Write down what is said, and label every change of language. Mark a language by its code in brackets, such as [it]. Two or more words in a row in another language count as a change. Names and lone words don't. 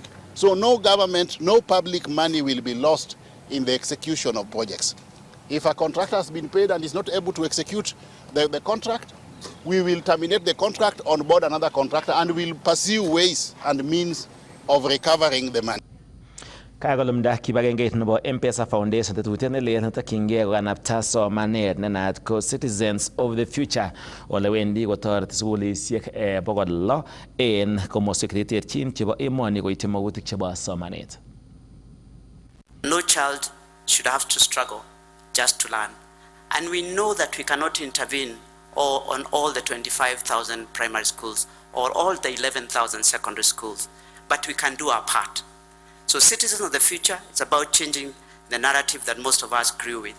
[en] So no government, no public money will be lost in the execution of projects. If a contractor has been paid and is not able to execute the contract, we will terminate the contract, on board another contractor, and will pursue ways and means of recovering the money. [kln] Kagolumda kibagengeit nebo M-Pesa Foundation tetutiet ne leel netokyingei kokanapta somanet ne naat ko Citizens of the Future ole wendi kotoreti sukulisiek 600 en komoswek cheterterchin chebo emoni koityi magutik chebo somanet. [en] No child should have to struggle just to learn. And we know that we cannot intervene on all the 25,000 primary schools or all the 11,000 secondary schools, but we can do our part. So Citizens of the Future, it's about changing the narrative that most of us grew with.